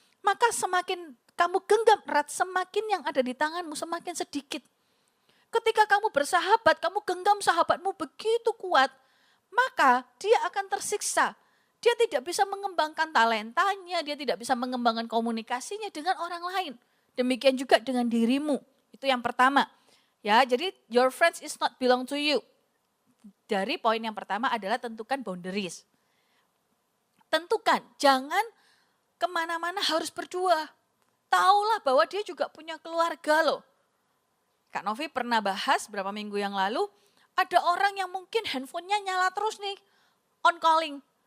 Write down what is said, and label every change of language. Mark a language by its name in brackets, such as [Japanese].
[Indonesian] Maka semakin kamu genggam erat, semakin yang ada di tanganmu semakin sedikit. Ketika kamu bersahabat, kamu genggam sahabatmu begitu kuat, maka dia akan tersiksa. Dia tidak bisa mengembangkan talentanya, dia tidak bisa mengembangkan komunikasinya dengan orang lain. Demikian juga dengan dirimu. Itu yang pertama. Ya, jadi [English] your friends is not belong to you. [Indonesian] Dari poin yang pertama adalah tentukan boundaries. Tentukan, jangan kemana-mana harus berdua. Taulah bahwa dia juga punya keluarga loh. Kak Novi pernah bahas beberapa minggu yang lalu, ada orang yang mungkin handphonenya nyala terus nih, on calling.